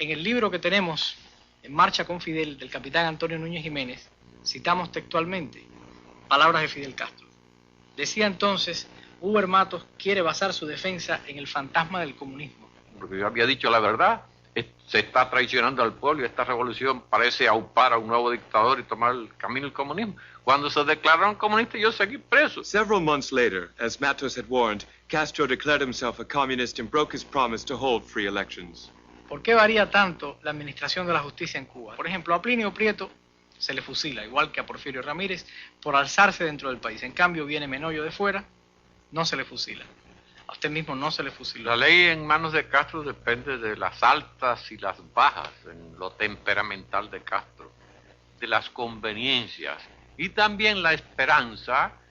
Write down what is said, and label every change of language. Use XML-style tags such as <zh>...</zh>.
<es>En el libro que tenemos, En marcha con Fidel, del capitán Antonio Núñez Jiménez, citamos textualmente palabras de Fidel Castro. Decía entonces, Huber Matos quiere basar su defensa en el fantasma del comunismo. Porque yo había dicho la verdad, se está traicionando al pueblo y esta revolución parece aupar a un nuevo dictador y tomar el camino del comunismo. Cuando se declararon comunistas, yo seguí preso.</es> <en>Several months later, as Matos had warned, Castro declared himself a communist and broke his promise to hold free elections.</en> <es>¿Por qué varía tanto la administración de la justicia en Cuba? Por ejemplo, a Plinio Prieto se le fusila, igual que a Porfirio Ramírez, por alzarse dentro del país. En cambio, viene Menoyo de fuera, no se le fusila. A usted mismo no se le fusiló. La ley en manos de Castro depende de las altas y las bajas, en lo temperamental de Castro, de las conveniencias y también la esperanza</es>